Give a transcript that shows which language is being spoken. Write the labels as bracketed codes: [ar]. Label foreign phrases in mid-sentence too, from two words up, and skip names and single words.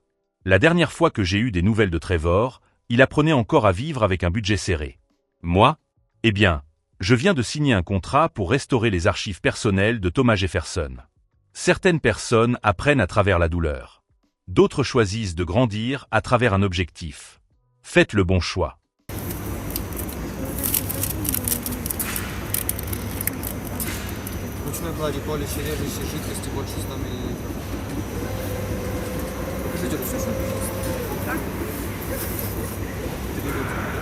[fr] La dernière fois que j'ai eu des nouvelles de Trevor, il apprenait encore à vivre avec un budget serré. Moi? Eh bien, je viens de signer un contrat pour restaurer les archives personnelles de Thomas Jefferson. Certaines personnes apprennent à travers la douleur. D'autres choisissent de grandir à travers un objectif. Faites le bon choix. [ru] Ручной клади колющей, режущей жидкости больше 100 мл. Покажите ручную, пожалуйста. Так? 3 литра.